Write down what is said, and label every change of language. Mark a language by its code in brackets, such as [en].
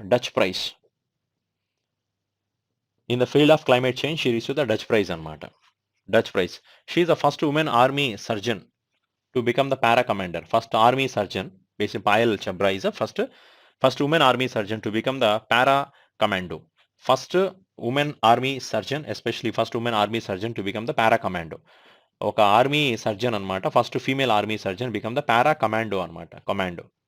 [en] Dutch prize in the field of climate change she received the Dutch prize అనమాట. Dutch prize. She is the first women army surgeon to become the para commander. First army surgeon basic Payal Chhabra is the first women army surgeon to become the para commando. First women army surgeon, especially first women army surgeon to become the para commando. [te] ఒక army surgeon అనమాట. [en] First female army surgeon become the para commando అనమాట. Commando.